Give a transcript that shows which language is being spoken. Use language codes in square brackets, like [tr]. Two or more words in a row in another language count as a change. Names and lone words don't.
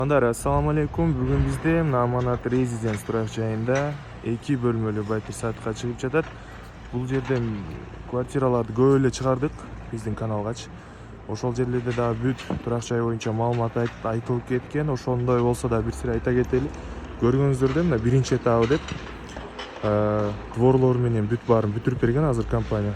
[ar] السلام عليكم. [ky] Бүгүн бизде Amanat Residence турак жайында 2 бөлмөлүү Батир сатка чыгып жатат. Бул жерден квартираларды көп эле чыгардык биздин каналгачы. Ошол жерлерде дагы бүт турак жай боюнча маалымат айтылып кеткен. Ошондой болсо да бир сире айта кетели. Көргөнүңүздөрдөй мына биринчи этабы деп дворлор менен бүт баарын бүтүрүп берген азыр компания.